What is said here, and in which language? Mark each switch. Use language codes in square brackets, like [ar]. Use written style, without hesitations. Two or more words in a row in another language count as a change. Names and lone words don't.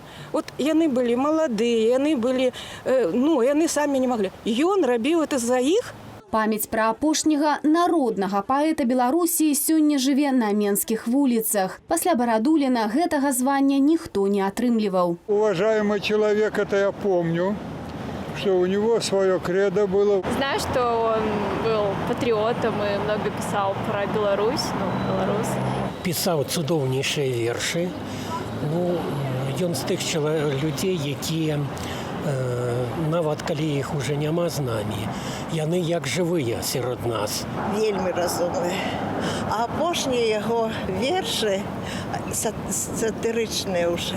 [be] Вот яны былі маладыя, яны самі не маглі. Ён рабіў это за іх. Памяць пра апошняга народнага паэта Беларусі сёння жыве на менскіх вуліцах. Пасля Барадуліна гэтага звання ніхто не атрымліваў. [ru] Уважаемый человек, это я помню, что у него свое кредо было. Знаю, что он был патриотом и много писал про Беларусь, белорус. [be] Пісаў цудоўнейшыя вершы. Ён з тых людзей, якія нават калі іх уже няма з намі, яны як жывыя сярод нас. Вельмі разумны. А апошнія яго вершы сатырычныя ўжо.